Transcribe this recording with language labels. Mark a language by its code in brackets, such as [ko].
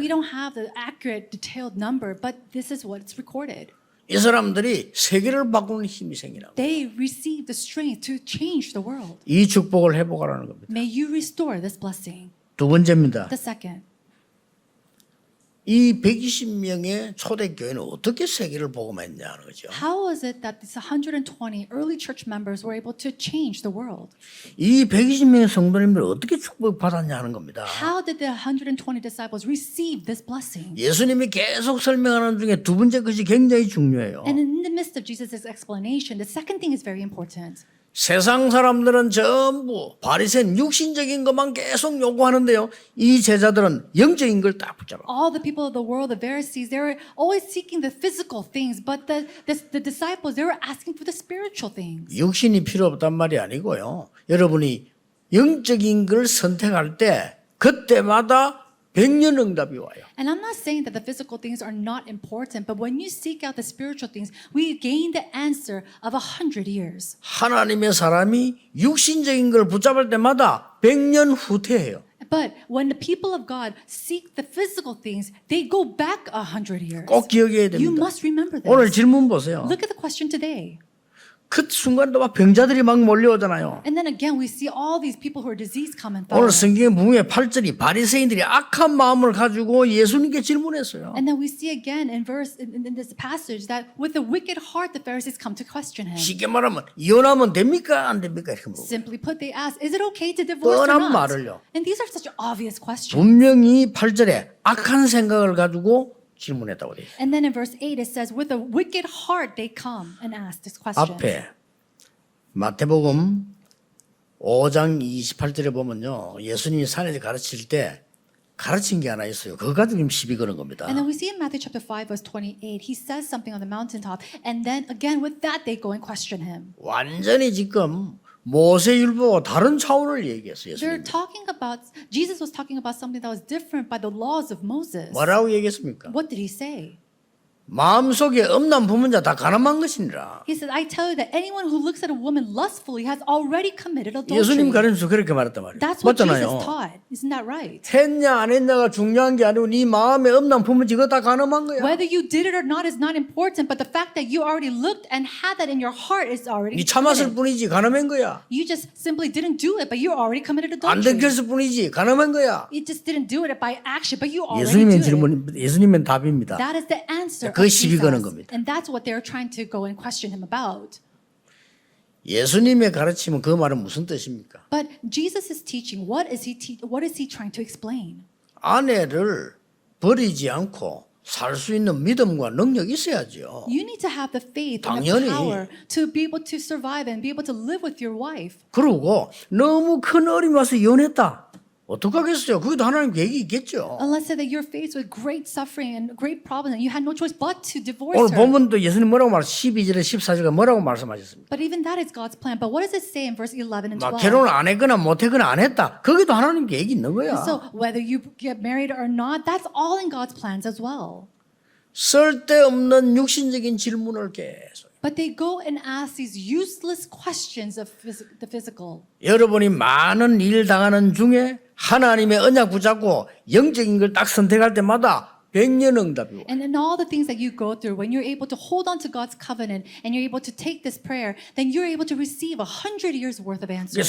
[en] We don't have the accurate, detailed number, but this is what's recorded. [ko] 이 사람들이 세계를 바꾸는 힘이 생기라고. [en] They received the strength to change the world. [ko] 이 축복을 회복하라는 겁니다. [en] May you restore this blessing. [ko] 두 번째입니다. [en] The second, [ko] 이 120명의 초대교회는 어떻게 세계를 복음했냐는 거죠. [en] How was it that these 120 early church members were able to change the world? [ko] 이 120명의 성도님들 어떻게 축복받았냐는 겁니다. [en] How did the 120 disciples receive this blessing? [ko] 예수님이 계속 설명하는 중에 두 번째 것이 굉장히 중요해요. [en] And in the midst of Jesus' explanation, the second thing is very important. [ko] 세상 사람들은 전부 바리새인 육신적인 것만 계속 요구하는데요. 이 제자들은 영적인 걸 딱 붙잡아. [en] All the people of the world, the Pharisees, they were always seeking the physical things, but the disciples, they were asking for the spiritual things. [ko] 육신이 필요 없단 말이 아니고요. 여러분이 영적인 걸 선택할 때 그때마다 100년 응답이 와요. [en] And I'm not saying that the physical things are not important, but when you seek out the spiritual things, we gain the answer of 100 years. [ko] 하나님의 사람이 육신적인 걸 붙잡을 때마다 100년 후퇴해요. [en] But when the people of God seek the physical things, they go back 100 years. [ko] 꼭 기억해야 [en] You [ko] 됩니다. [en] must remember [ko] 오늘 [en] this. [ko] 질문 보세요. [en] Look at the question today. [ko] 그 순간도 막 병자들이 막 몰려오잖아요. [en] And then again, we see all these people who are diseased come and [ko] 오늘 성경의 무의 8절이 바리새인들이 악한 마음을 가지고 예수님께 질문했어요. [en] And then we see again in this passage that with a wicked heart the Pharisees come to question him. [ko] 쉽게 말하면 이혼하면 됩니까 안 됩니까 이렇게 물어요. [en] Simply put, they ask, is it okay to divorce or [ko] 뻔한 [en] not? [ko] 말을요. [en] And these are such obvious questions. [ko] 분명히 8절에 악한 생각을 가지고 질문했다고 돼요. [en] And then in verse 8 it says, with a wicked heart they come and ask this question. [ko] 앞에 마태복음 5장 28절에 보면요. 예수님이 산에서 가르칠 때 가르친 게 하나 있어요. 그거 가지고 지금 시비 거는 겁니다. [en] And then we see in Matthew chapter 5 verse 28, he says something on the mountaintop, and then again with that they go and question him. [ko] 완전히 지금 모세율법과 다른 차원을 얘기했어요. [en] They're [ko] 예수님. [en] talking about, Jesus was talking about something that was different by the laws of Moses. [ko] 뭐라고 얘기했습니까? [en] What did he say? [ko] 마음속에 엄난 부문 자 다 가늠한 것이니라. [en] He said, I tell you that anyone who looks at a woman lustfully has already committed [ko] 예수님 가르쳐서 그렇게 말했단 말이에요. [en] That's what Jesus [ko] 맞잖아요. [en] taught. Isn't that right? [ko] 했냐 안 했냐가 중요한 게 아니고 네 마음에 엄난 부문 이거 다 가늠한 거야. [en] Whether you did it or not is not important, but the fact that you already looked and had that in your heart is already [ko] 네 참았을 뿐이지 가늠한 거야. [en] You just simply didn't do it, but you already committed [ko] 안 [en] adultery. [ko] 들켰을 뿐이지 가늠한 거야. [en] You just didn't do it by action, but you already [ko] 예수님의 [en] did it. [ko] 질문, 예수님의 답입니다. [en] That is the answer [ko] 그 [en] of [ko] 시비 거는 [en] Jesus. [ko] 겁니다. [en] And that's what they're trying to go and question him about. [ko] 예수님의 가르침은 그 말은 무슨 뜻입니까? [en] But Jesus' teaching, what is he trying to explain? [ko] 아내를 버리지 않고 살 수 있는 믿음과 능력이 있어야죠. [en] You need to have the faith and [ko] 당연히. [en] the power to be able to survive and be able to live with your wife. [ko] 그러고 너무 큰 어려움이 와서 이혼했다. 어떡하겠어요? 그것도 하나님 계획이 있겠죠. [en] Unless that you're faced with great suffering and great problems and you had no choice but to divorce [ko] 오늘 [en] her. [ko] 본문도 예수님 뭐라고 12절에 14절에 뭐라고 말씀하셨습니까? [en] But even that is God's plan. But what does it say in verse 11 and [ko] 막 결혼을 안 했거나 못 했거나 안 했다. 거기도 하나님 계획이 있는 거야. [en] So whether you get married or not, that's all in God's plans as well. [ko] 쓸데없는 육신적인 질문을 계속. [en] But they go and ask these useless questions of the physical. [ko] 여러분이 많은 일 당하는 중에 하나님의 언약 붙잡고 영적인 걸 딱 선택할 때마다 100년 응답이 와. [en] And in all the things that you go through, when you're able to hold on to God's covenant and you're able to take this prayer, then you're able to receive 100 years worth of answers.